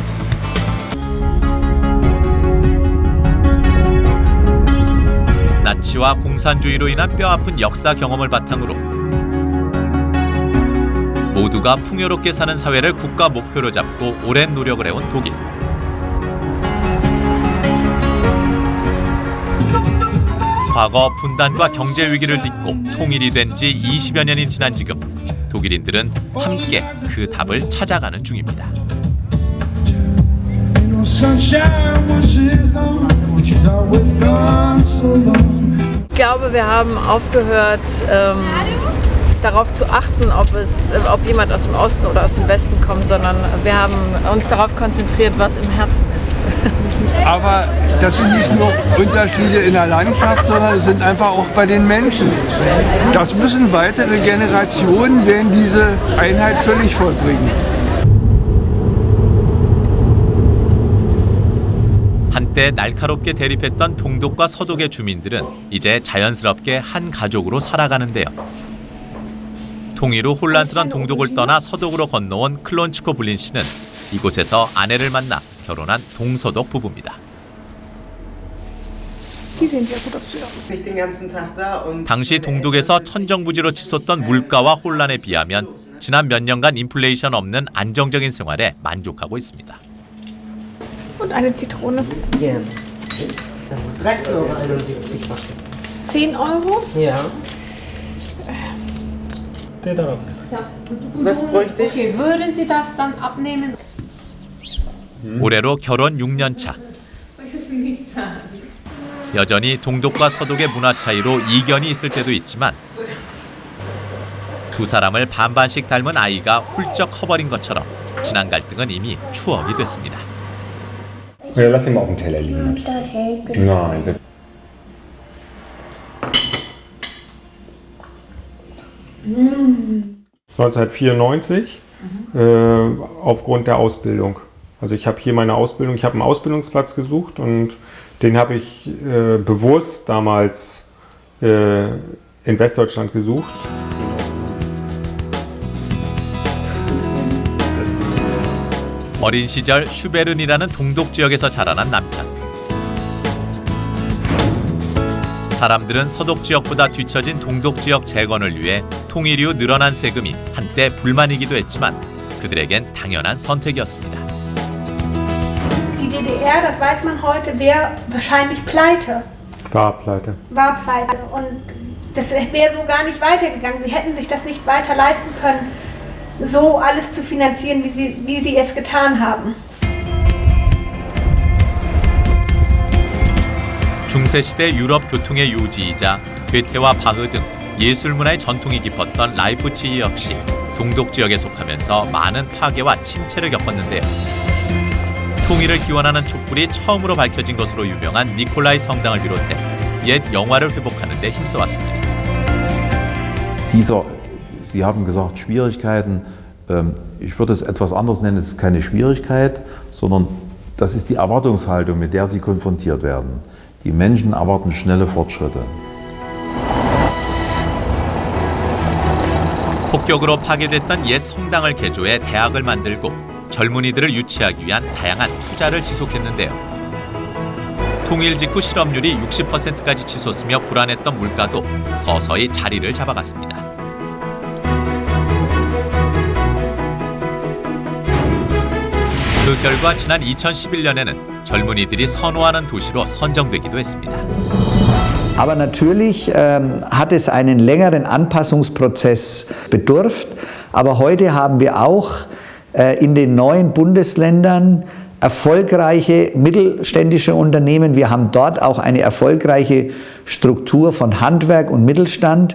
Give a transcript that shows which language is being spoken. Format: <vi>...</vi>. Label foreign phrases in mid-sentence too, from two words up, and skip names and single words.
<ko>나치와 공산주의로 인한 뼈아픈 역사 경험을 바탕으로 모두가 풍요롭게 사는 사회를 국가 목표로 잡고 오랜 노력을 해온 독일. 과거 분단과 경제 위기를 딛고 통일이 된 지 20여 년이 지난 지금 독일인들은 함께 그 답을 찾아가는 중입니다.</ko> <de>Ich glaube, wir haben aufgehört, darauf zu achten, ob jemand aus dem Osten oder aus dem Westen kommt, sondern wir haben uns darauf konzentriert, was im Herzen ist. Aber das sind nicht nur Unterschiede in der Landschaft, sondern es sind einfach auch bei den Menschen. Das müssen weitere Generationen werden diese Einheit völlig vollbringen.</de> <ko>한때 날카롭게 대립했던 동독과 서독의 주민들은 이제 자연스럽게 한 가족으로 살아가는데요. 통일 후 혼란스러운 동독을 떠나 서독으로 건너온 클론츠코 블린 씨는 이곳에서 아내를 만나 결혼한 동서독 부부입니다. 당시 동독에서 천정부지로 치솟던 물가와 혼란에 비하면 지난 몇 년간 인플레이션 없는 안정적인 생활에 만족하고 있습니다.</ko> <de>Und eine Zitrone. Gerne. 13,71 € macht es. 10 €? Ja. Was bräuchte ich? Okay, würden Sie das dann abnehmen?</de> <ko>올해로 결혼 6년 차. 여전히 동독과 서독의 문화 차이로 이견이 있을 때도 있지만 두 사람을 반반씩 닮은 아이가 훌쩍 커버린 것처럼 지난 갈등은 이미 추억이 됐습니다.</ko> <de>Ja, lass ihn mal auf dem Teller liegen. Nein. Mm. 1994 aufgrund der Ausbildung. Also ich habe hier meine Ausbildung, ich habe einen Ausbildungsplatz gesucht und den habe ich bewusst damals in Westdeutschland gesucht.</de> <ko>어린 시절 슈베른이라는 동독 지역에서 자라난 남편. 사람들은 서독 지역보다 뒤처진 동독 지역 재건을 위해 통일 이후 늘어난 세금이 한때 불만이기도 했지만 그들에겐 당연한 선택이었습니다.</ko> <de>Die DDR, das weiß man heute, wäre wahrscheinlich pleite. War pleite. War pleite. Und das wäre so gar nicht weitergegangen. Sie hätten sich das nicht weiter leisten können, so alles zu finanzieren, wie sie es getan haben.</de> <ko>중세시대 유럽 교통의 요지이자 괴테와 바흐 등 예술문화의 전통이 깊었던 라이프치히 역시 동독 지역에 속하면서 많은 파괴와 침체를 겪었는데요. 통일을 기원하는 촛불이 처음으로 밝혀진 것으로 유명한 니콜라이 성당을 비롯해 옛 영화를 회복하는 데 힘써왔습니다.</ko> <de>Sie haben gesagt, Schwierigkeiten. Ich würde es etwas anders nennen. Es ist keine Schwierigkeit, sondern das ist die Erwartungshaltung, mit der sie konfrontiert werden. Die Menschen erwarten schnelle Fortschritte.</de> <ko>폭격으로 파괴됐던 옛 성당을 개조해 대학을 만들고 젊은이들을 유치하기 위한 다양한 투자를 지속했는데요. 통일 직후 실업률이 60%까지 치솟으며 불안했던 물가도 서서히 자리를 잡아갔습니다. 그 결과 지난 2011년에는 젊은이들이 선호하는 도시로 선정되기도 했습니다.</ko> <de>Aber natürlich hat es einen längeren Anpassungsprozess bedurft. Aber heute haben wir auch in den neuen Bundesländern erfolgreiche mittelständische Unternehmen. Wir haben dort auch eine erfolgreiche Struktur von Handwerk und Mittelstand.</de>